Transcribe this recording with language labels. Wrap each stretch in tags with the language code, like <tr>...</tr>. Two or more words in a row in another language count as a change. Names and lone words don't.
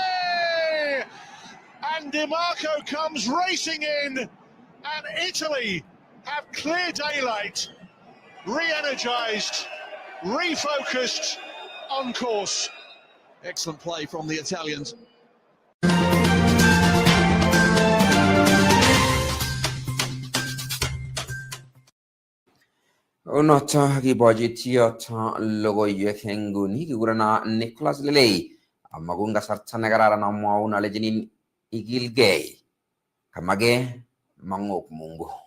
<en>And DiMarco comes racing in. And Italy have clear daylight. Re-energized, refocused, on course. Excellent play from the Italians.</en> <kln>Unoto kibojitio logoiwek eng nguni kigurena Nicholas Lelei amakun kasarta nekararan amwaun alechinin igilgei kamage mang'ok Mungu.</kln>